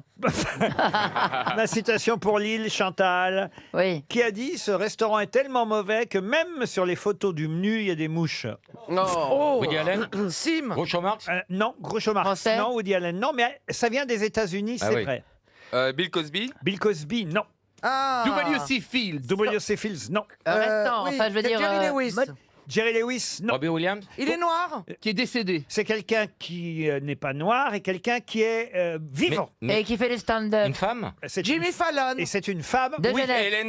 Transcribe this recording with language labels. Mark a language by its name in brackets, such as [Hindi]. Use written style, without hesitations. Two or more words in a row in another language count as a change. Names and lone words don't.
[French] Ma citation pour Lille, Chantal, Oui. qui a dit « Ce restaurant est tellement mauvais que même sur les photos du menu, il y a des mouches. Non. Woody Allen Sim. Groucho Marx » Non, Groucho Marx, Français? non, Woody Allen, non, mais ça vient des États-Unis, Ah c'est oui. vrai. Bill Cosby. Bill Cosby, non. Ah. W.C. Fields. W.C. Fields, non. Restant, oui, enfin je veux c'est dire. Jerry Lewis. Jerry Lewis, non. Robbie Williams. Il est noir. Qui est décédé. C'est quelqu'un qui n'est pas noir et quelqu'un qui est vivant. Et qui fait le stand-up. Une femme. Jimmy Fallon. Et c'est une femme. De Oui. Genève. Hélène